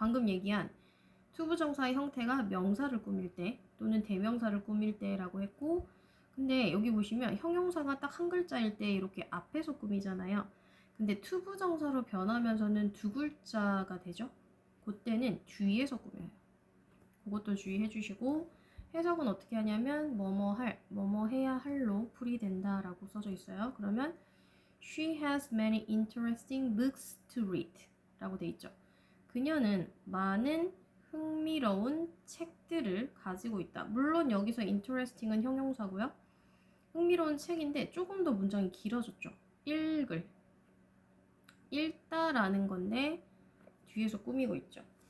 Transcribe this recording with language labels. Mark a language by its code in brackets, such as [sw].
[ko] 방금 얘기한 투부정사의 형태가 명사를 꾸밀 때 또는 대명사를 꾸밀 때라고 했고 근데 여기 보시면 형용사가 딱 한 글자일 때 이렇게 앞에서 꾸미잖아요. 근데 투부정사로 변하면서는 두 글자가 되죠. 그때는 뒤에서 꾸며요. 그것도 주의해 주시고 해석은 어떻게 하냐면 뭐뭐 할, 뭐뭐 해야 할로 풀이된다 라고 써져 있어요. 그러면 [en] She has many interesting books to read [ko] 라고 돼 있죠. 그녀는 많은 흥미로운 책들을 가지고 있다. 물론 여기서 interesting은 형용사고요. 흥미로운 책인데 조금 더 문장이 길어졌죠. 읽다라는 건데 뒤에서 꾸미고 있죠.